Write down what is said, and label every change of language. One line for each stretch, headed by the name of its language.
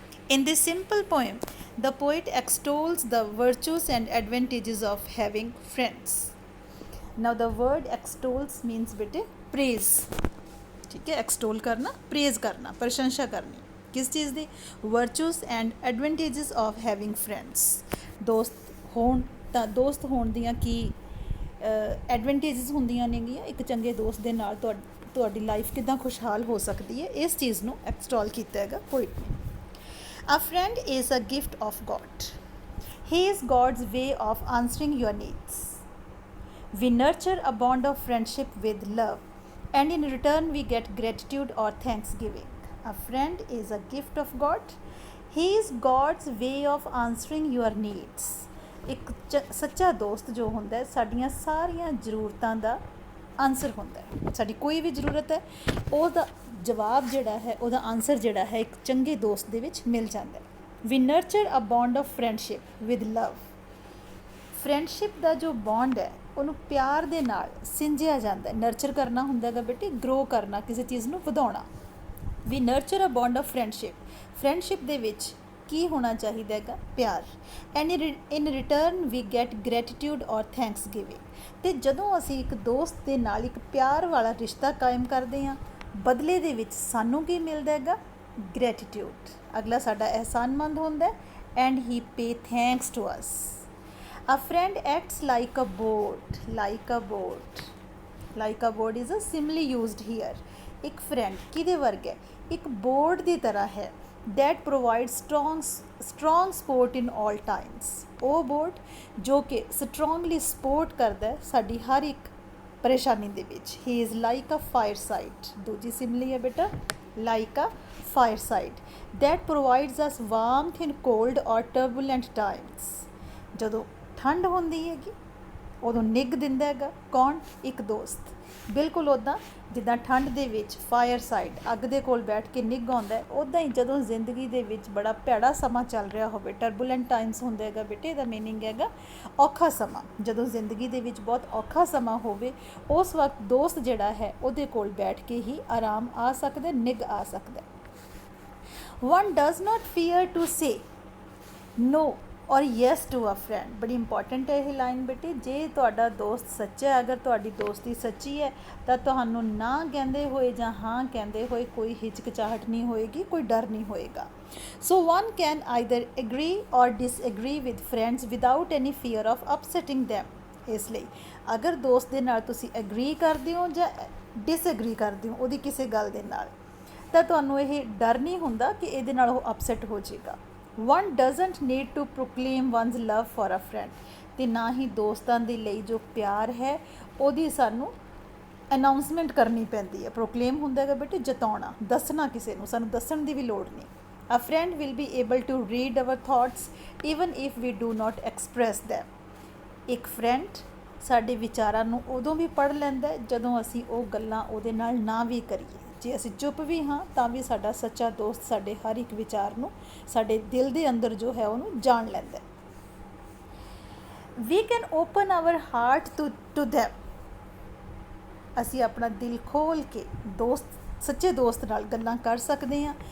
English: In this simple poem, the poet extols the virtues and advantages of having friends. Now the word extols means बेटे praise.
Hindi: ठीक है, extol करना, praise करना, प्रशंसा करनी किस चीज़ ਦੀ
English: virtues and advantages of having friends.
Punjabi: ਦੋਸਤ ਹੋਣ ਤਾਂ ਦੋਸਤ ਹੋਣ ਦੀਆਂ ਕੀ ਐਡਵਾਂਟੇਜਸ ਹੁੰਦੀਆਂ ਨੇਗੀਆਂ, ਇੱਕ ਚੰਗੇ ਦੋਸਤ ਦੇ ਨਾਲ ਤੁਹਾਡੀ ਲਾਈਫ ਕਿੱਦਾਂ ਖੁਸ਼ਹਾਲ ਹੋ ਸਕਦੀ ਹੈ, ਇਸ ਚੀਜ਼ ਨੂੰ ਐਕਸਟੋਲ ਕੀਤਾ ਹੈਗਾ ਪੋਇਟ ਨੇ.
English: A friend is a gift of God. He is God's way of answering your needs. We nurture a bond of friendship with love, and in return, we get gratitude or thanksgiving. A friend is a gift of God. He is God's way of answering your needs.
Punjabi: ਇੱਕ ਸੱਚਾ ਦੋਸਤ ਜੋ ਹੁੰਦਾ ਹੈ ਸਾਡੀਆਂ ਸਾਰੀਆਂ ਜ਼ਰੂਰਤਾਂ ਦਾ answer ਹੁੰਦਾ ਹੈ. ਸਾਡੀ ਕੋਈ ਵੀ ਜ਼ਰੂਰਤ ਹੈ ਉਹਦਾ ਜਵਾਬ ਜਿਹੜਾ ਹੈ, ਉਹਦਾ ਆਨਸਰ ਜਿਹੜਾ ਹੈ ਇੱਕ ਚੰਗੇ ਦੋਸਤ ਦੇ ਵਿੱਚ ਮਿਲ ਜਾਂਦਾ ਹੈ.
English: We nurture a bond of friendship with love.
Punjabi: Friendship ਦਾ ਜੋ ਬੌਂਡ ਹੈ ਉਹਨੂੰ ਪਿਆਰ ਦੇ ਨਾਲ ਸਿੰਜਿਆ ਜਾਂਦਾ ਹੈ. ਨਰਚਰ ਕਰਨਾ ਹੁੰਦਾ ਹੈਗਾ ਬੇਟੇ, ਗਰੋ ਕਰਨਾ, ਕਿਸੇ ਚੀਜ਼ ਨੂੰ ਵਧਾਉਣਾ.
English: We nurture a bond of friendship.
Punjabi: Friendship ਦੇ ਵਿੱਚ ਕੀ ਹੋਣਾ ਚਾਹੀਦਾ ਹੈਗਾ? ਪਿਆਰ.
English: And in return we get gratitude or thanks giving.
Punjabi: ਅਤੇ ਜਦੋਂ ਅਸੀਂ ਇੱਕ ਦੋਸਤ ਦੇ ਨਾਲ ਇੱਕ ਪਿਆਰ ਵਾਲਾ ਰਿਸ਼ਤਾ ਕਾਇਮ ਕਰਦੇ ਹਾਂ, ਬਦਲੇ ਦੇ ਵਿੱਚ ਸਾਨੂੰ ਕੀ ਮਿਲਦਾ ਹੈਗਾ? ਗ੍ਰੈਟੀਟਿਊਡ. ਅਗਲਾ ਸਾਡਾ ਅਹਿਸਾਨਮੰਦ ਹੁੰਦਾ
English: And he pay thanks to us. A friend acts like a boat, like a boat. Like a boat is a simile used here.
Punjabi: ਇੱਕ ਫਰੈਂਡ ਕਿਹਦੇ ਵਰਗਾ? ਇੱਕ ਬੋਰਡ ਦੀ ਤਰ੍ਹਾਂ ਹੈ.
English: That provides strong support in all times.
Punjabi: ਉਹ board ਜੋ ਕਿ strongly support ਕਰਦਾ ਸਾਡੀ ਹਰ ਇੱਕ ਪਰੇਸ਼ਾਨੀ ਦੇ ਵਿੱਚ.
English: He is like a fireside.
Punjabi: ਦੂਜੀ ਸਿਮਲੀ ਹੈ ਬੇਟਾ,
English: like a fireside. That provides us warmth in cold or turbulent times.
Punjabi: ਜਦੋਂ ਠੰਡ ਹੁੰਦੀ ਹੈਗੀ ਉਦੋਂ ਨਿੱਘ ਦਿੰਦਾ ਹੈਗਾ ਕੌਣ? ਇੱਕ ਦੋਸਤ. ਬਿਲਕੁਲ ਉੱਦਾਂ ਜਿੱਦਾਂ ਠੰਡ ਦੇ ਵਿੱਚ ਫਾਇਰ ਸਾਈਡ, ਅੱਗ ਦੇ ਕੋਲ ਬੈਠ ਕੇ ਨਿੱਘ ਆਉਂਦਾ, ਉੱਦਾਂ ਹੀ ਜਦੋਂ ਜ਼ਿੰਦਗੀ ਦੇ ਵਿੱਚ ਬੜਾ ਭੈੜਾ ਸਮਾਂ ਚੱਲ ਰਿਹਾ ਹੋਵੇ, ਟਰਬੂਲੈਂਟ ਟਾਈਮਸ ਹੁੰਦਾ ਹੈਗਾ ਬੇਟੇ, ਇਹਦਾ ਮੀਨਿੰਗ ਹੈਗਾ ਔਖਾ ਸਮਾਂ. ਜਦੋਂ ਜ਼ਿੰਦਗੀ ਦੇ ਵਿੱਚ ਬਹੁਤ ਔਖਾ ਸਮਾਂ ਹੋਵੇ ਉਸ ਵਕਤ ਦੋਸਤ ਜਿਹੜਾ ਹੈ ਉਹਦੇ ਕੋਲ ਬੈਠ ਕੇ ਹੀ ਆਰਾਮ ਆ ਸਕਦਾ, ਨਿੱਘ ਆ ਸਕਦਾ.
English: One does not fear to say no or yes to a friend.
Punjabi: ਬੜੀ ਇੰਪੋਰਟੈਂਟ ਹੈ ਇਹ ਲਾਈਨ ਬੇਟੇ. ਜੇ ਤੁਹਾਡਾ ਦੋਸਤ ਸੱਚਾ ਹੈ, ਅਗਰ ਤੁਹਾਡੀ ਦੋਸਤੀ ਸੱਚੀ ਹੈ ਤਾਂ ਤੁਹਾਨੂੰ ਨਾ ਕਹਿੰਦੇ ਹੋਏ ਜਾਂ ਹਾਂ ਕਹਿੰਦੇ ਹੋਏ ਕੋਈ ਹਿਚਕਚਾਹਟ ਨਹੀਂ ਹੋਏਗੀ, ਕੋਈ ਡਰ ਨਹੀਂ ਹੋਏਗਾ.
English: So one can either agree or disagree with friends without any fear of upsetting them.
Punjabi: ਇਸ ਲਈ ਅਗਰ ਦੋਸਤ ਦੇ ਨਾਲ ਤੁਸੀਂ ਐਗਰੀ ਕਰਦੇ ਹੋ ਜਾਂ ਡਿਸਐਗਰੀ ਕਰਦੇ ਹੋ ਉਹਦੀ ਕਿਸੇ ਗੱਲ ਦੇ ਨਾਲ, ਤਾਂ ਤੁਹਾਨੂੰ ਇਹ ਡਰ ਨਹੀਂ ਹੁੰਦਾ ਕਿ ਇਹਦੇ ਨਾਲ ਉਹ ਅਪਸੈਟ ਹੋ ਜਾਏਗਾ.
English: One doesn't need to proclaim one's love for a friend.
Punjabi: ਅਤੇ ਨਾ ਹੀ ਦੋਸਤਾਂ ਦੇ ਲਈ ਜੋ ਪਿਆਰ ਹੈ ਉਹਦੀ ਸਾਨੂੰ ਅਨਾਊਂਸਮੈਂਟ ਕਰਨੀ ਪੈਂਦੀ ਹੈ. ਪ੍ਰੋਕਲੇਮ ਹੁੰਦਾ ਹੈਗਾ ਬੇਟੇ ਜਤਾਉਣਾ, ਦੱਸਣਾ ਕਿਸੇ ਨੂੰ, ਸਾਨੂੰ ਦੱਸਣ ਦੀ ਵੀ ਲੋੜ ਨਹੀਂ.
English: A friend will be able to read our thoughts even if we do not express them.
Punjabi: ਇੱਕ ਫਰੈਂਡ ਸਾਡੇ ਵਿਚਾਰਾਂ ਨੂੰ ਉਦੋਂ ਵੀ ਪੜ੍ਹ ਲੈਂਦਾ ਜਦੋਂ ਅਸੀਂ ਉਹ ਗੱਲਾਂ ਉਹਦੇ ਨਾਲ ਨਾ ਵੀ ਕਰੀਏ. ਜੇ ਅਸੀਂ ਚੁੱਪ ਵੀ ਹਾਂ ਤਾਂ ਵੀ ਸਾਡਾ ਸੱਚਾ ਦੋਸਤ ਸਾਡੇ ਹਰ ਇੱਕ ਵਿਚਾਰ ਨੂੰ, ਸਾਡੇ ਦਿਲ ਦੇ ਅੰਦਰ ਜੋ ਹੈ ਉਹਨੂੰ ਜਾਣ ਲੈਂਦਾ.
English: We can open our heart to them.
Punjabi: ਅਸੀਂ ਆਪਣਾ ਦਿਲ ਖੋਲ੍ਹ ਕੇ ਦੋਸਤ, ਸੱਚੇ ਦੋਸਤ ਨਾਲ ਗੱਲਾਂ ਕਰ ਸਕਦੇ ਹਾਂ.